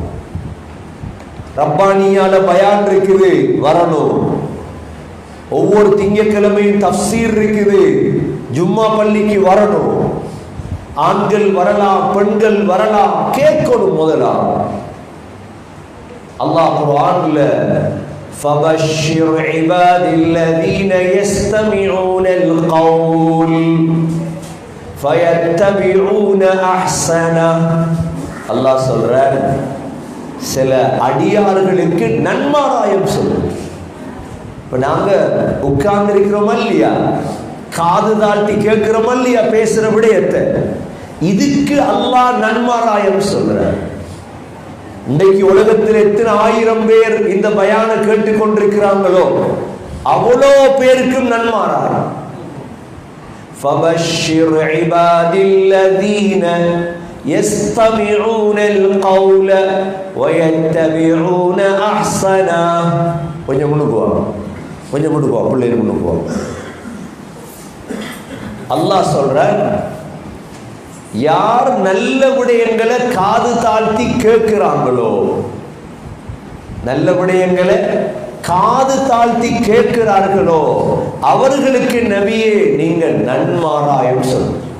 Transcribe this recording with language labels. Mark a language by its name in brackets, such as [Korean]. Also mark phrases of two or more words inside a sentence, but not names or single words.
[Tamil] ரப்பானியால பயான் இருக்குது, வரணும். ஒவ்வொரு திங்கட்கிழமையும் தஃப்சீர் இருக்குது, ஜும்மா பள்ளிக்கு வரணும். ஆண்கள் வரலாம், பெண்கள் வரலாம், கேட்கணும். முதலாம் அல்லாஹ் குர்ஆன்ல [Arabic] فبشر عباد الذين يستمعون القول فيتبعون احسنه. [Tamil] அல்லாஹ் சொல்றார், சில அடியார்களுக்கு நன்மாராயம் சொல்லு. இப்ப நாங்க உட்கார்ந்து இருக்கிறோமா இல்லையா, காது தாழ்த்தி கேட்கிறோமா இல்லையா பேசுற விடயத்தை, இதுக்கு அல்லாஹ் நன்மாராயம் சொல்றார். இன்றைக்கு உலகத்தில் எத்தனை ஆயிரம் பேர் இந்த பயான கேட்டுக் கொண்டிருக்கிறாங்களோ அவ்வளோ பேருக்கும் நன்மாராயம். [Arabic] فَبَشِّرْ عِبَادِ الَّذِينَ يَسْتَمِعُونَ الْقَوْلَ وَيَتَّبِعُونَ أَحْسَنَهُ. [Tamil] கொஞ்சம் முன்னுக்கு வா, கொஞ்சம் முன்னுக்கு வா, பிள்ளைகள் முன்னுக்கு வா. அல்லாஹ் சொல்றார், யார் நல்ல விடயங்களை காது தாழ்த்தி கேட்கிறாங்களோ, நல்ல விடயங்களை காது தாழ்த்தி கேட்கிறார்களோ அவர்களுக்கு நபியே நீங்கள் நன்மாராயம் சொல்லுங்க.